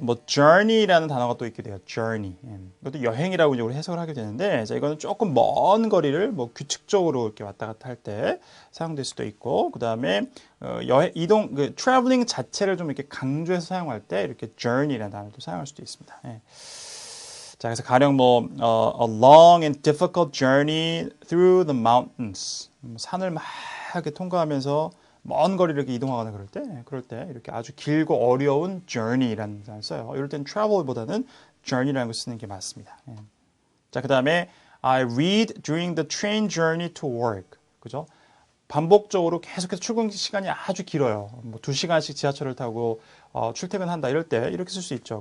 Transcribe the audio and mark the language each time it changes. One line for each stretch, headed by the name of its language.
Korean: 뭐, journey라는 단어가 또 있게 돼요.
English: journey.
Korean: 이것도 여행이라고 이제 우리 해석을 하게 되는데, 자, 이거는 조금 먼 거리를 뭐 규칙적으로 이렇게 왔다 갔다 할 때 사용될 수도 있고, 그 다음에, 이동, traveling 자체를 좀 이렇게 강조해서 사용할 때 이렇게 journey라는 단어도 사용할 수도 있습니다. 예. 자, 그래서 가령 뭐,
English: a long and difficult journey through the mountains.
Korean: 산을 막 이렇게 통과하면서 먼 거리를 이렇게 이동하거나 그럴 때 이렇게 아주 길고 어려운 journey라는 단어를 써요. 이럴 땐 travel보다는 journey라는 걸 쓰는 게 맞습니다. 예. 자, 그 다음에
English: I read during the train journey to work.
Korean: 그죠? 반복적으로 계속해서 출근 시간이 아주 길어요. 뭐 2시간씩 지하철을 타고 출퇴근한다 이럴 때 이렇게 쓸 수 있죠.